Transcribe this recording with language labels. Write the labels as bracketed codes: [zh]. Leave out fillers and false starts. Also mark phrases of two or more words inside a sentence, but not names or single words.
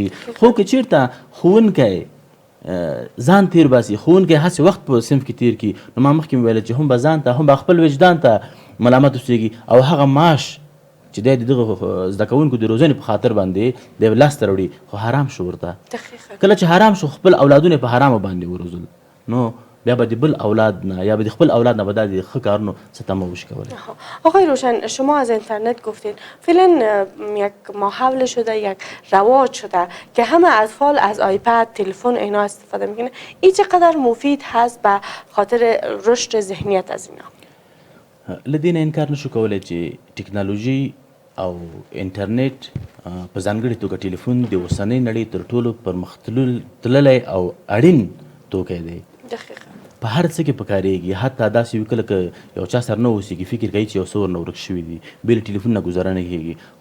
[ps] خو که چېرته ښوونکی ځان تیر باسي، ښوونکی هسې وخت په صنف کې تیر کړي، نو ما مخکې مې ویله چې هم به ځان ته هم به خپل وجدان ته ملامت اوسېږي، او هغه معاش چې دی د دغه زده کوونکو د روزنې په خاطر باندې دی لاسته راوړي، خو حرام شو ورته. کله چې حرام شو، خپل اولادونه په حرامو باندې وروزل، نو بیا به د بل اولاد نه یا به د خپل اولاد نه به دا د ښه کارونو څه تمه وشي کولی. [fa] آقای روشن، شما از اینترنت گفتید فعلا یک ماحول شده، یک رواج شده که همه اطفال از آیپد، تلفن اینا استفاده میکنه. این چقدر مفید هست به خاطر رشد ذهنیت از اینا؟ [ps] له دې نه انکار نشو کولی چې ټکنالوژي او انټرنیټ په ځانګړې توګه ټلیفون د اوسنۍ نړۍ تر ټولو پرمختللی او اړین توکی دی. په هر څه کې پکارېږي. حتی داسې وي کله که یو چا سره نه اوسېږي، فکر کوي چې یو څه ورنه ورک شوي دي، بې له ټلیفون نه ګزاره نه کېږي.